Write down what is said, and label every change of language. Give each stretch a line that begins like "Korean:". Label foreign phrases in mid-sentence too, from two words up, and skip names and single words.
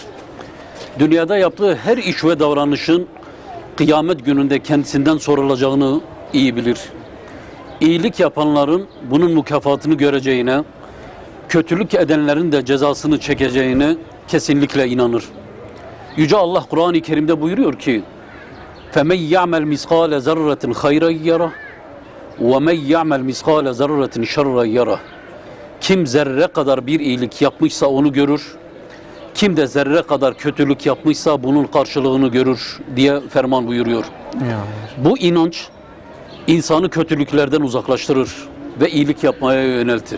Turkish: Dünyada yaptığı her iş ve davranışın kıyamet gününde kendisinden sorulacağını iyi bilir. İyilik yapanların bunun mükafatını göreceğine, kötülük edenlerin de cezasını çekeceğine kesinlikle inanır. Yüce Allah Kur'an-ı Kerim'de buyuruyor ki:
Arabic: فَمَنْ يَعْمَلْ مِسْقَالَ زَرَّةٍ خَيْرًا يَرَهُ وَمَنْ يَعْمَلْ مِسْقَالَ زَرَّةٍ شَرًّا يَرَهُ.
Turkish: Kim zerre kadar bir iyilik yapmışsa onu görür, kim de zerre kadar kötülük yapmışsa bunun karşılığını görür diye ferman buyuruyor. Bu inanç insanı kötülüklerden uzaklaştırır ve iyilik yapmaya yöneltir.